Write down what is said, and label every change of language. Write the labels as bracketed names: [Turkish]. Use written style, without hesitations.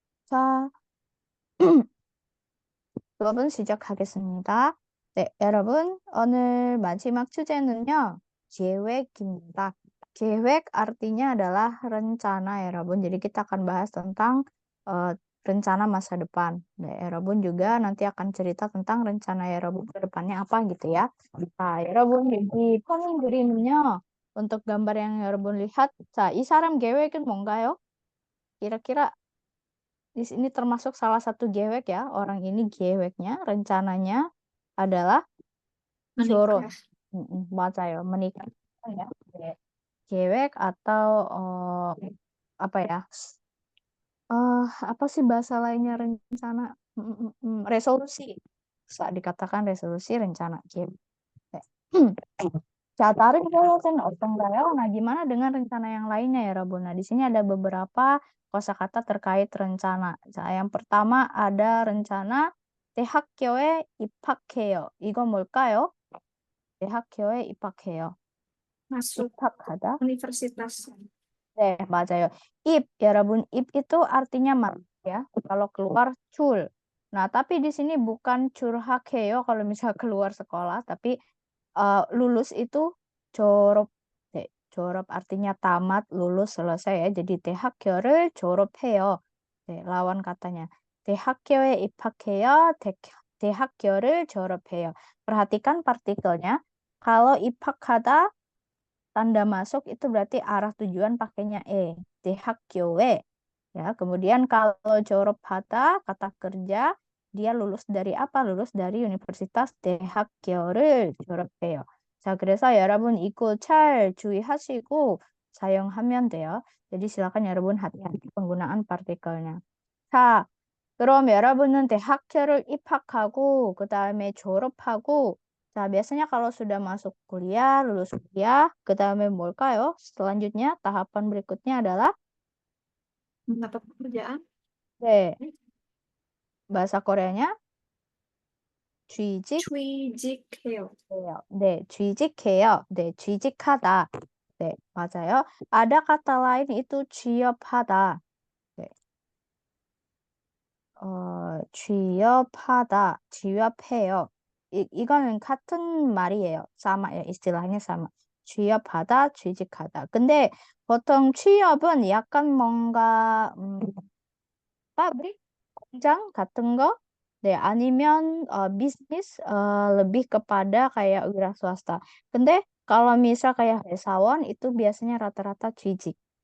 [Korean] 자, 수업은 시작하겠습니다. 네, 여러분, 오늘 마지막 주제는요, 계획입니다. [Indonesian] 계획 artinya adalah rencana, 여러분. Jadi kita akan bahas tentang rencana masa depan. Nah, 여러분 juga nanti akan cerita tentang rencana 여러분 ke depannya apa gitu ya. [Korean] Nah, 여러분, di 폰 그림은요, [Indonesian] untuk gambar yang [Korean] 여러분 [Indonesian] lihat, [Korean] 자, 이 사람 계획은 뭔가요? [Indonesian] Kira-kira di sini termasuk salah satu 계획 ya. Orang ini 계획nya, rencananya adalah 결혼. Menikah. [Korean] 맞아요. [Indonesian] menikah ya. 계획 atau apa ya? Apa sih bahasa lainnya rencana? Resolusi. Bisa dikatakan resolusi rencana 계획. [Korean] 자, 다른 계획은 어떤가요? [Indonesian] Nah, gimana dengan rencana yang lainnya ya, Rabun? Nah, di sini ada beberapa kosakata terkait rencana. 자, yang pertama ada rencana [Korean] 대학교에 입학해요. 이건 뭘까요? 대학교에 입학해요. [Indonesian] Masuk [Korean] 입학하다. [Indonesian] universitas. [Korean] 네, 맞아요. [Indonesian] 입, 여러분, 입 itu artinya masuk ya. Kalau keluar cul. Nah, tapi di sini bukan curhakeyo kalau misal keluar sekolah, tapi lulus itu 졸업. 네, 졸업 artinya tamat, lulus, selesai ya. Jadi [Korean] 대학교를 졸업해요. 네, [Indonesian] lawan katanya. [Korean] 대학교에 입학해요. 대학교를 졸업해요. [Indonesian] Perhatikan partikelnya. Kalau 입학하다 tanda masuk itu berarti arah tujuan pakainya [Korean] 대학교에 [Indonesian] ya. Kemudian kalau 졸업하다 kata kerja dia lulus dari apa? Lulus dari Universitas [Korean] 대학교를 졸업해요. 자, 그래서 여러분 이거 잘 주의하시고 사용하면 돼요. [Indonesian] jadi silakan 여러분 hati-hati penggunaan partikelnya. [Korean] 자, 그럼 여러분은 대학교를 입학하고 그다음에 졸업하고 [Indonesian] 자, biasanya kalau sudah masuk kuliah, lulus kuliah, [Korean] 그다음에 뭘까요? [Indonesian] Selanjutnya tahapan berikutnya adalah Mendapat pekerjaan. 네, bahasa Koreanya [Korean] 취직해요. 취직해요. 네, 취직해요. 네, 취직하다. 네, 맞아요. [Indonesian] ada kata lain itu [Korean] 취업하다. 네. 취업하다, 취업해요. 이거는 같은 말이에요. [Indonesian] sama, istilahnya sama. [Korean] 취업하다, 취직하다. 근데 보통 취업은 약간 뭔가 [Indonesian] pabrik, [Korean] 공장 같은 거? 네, 아니면 [Indonesian] bisnis lebih kepada kayak wira swasta. [Korean] 근데 [Indonesian] kalau misal kayak 회사원 itu biasanya rata-rata 취직.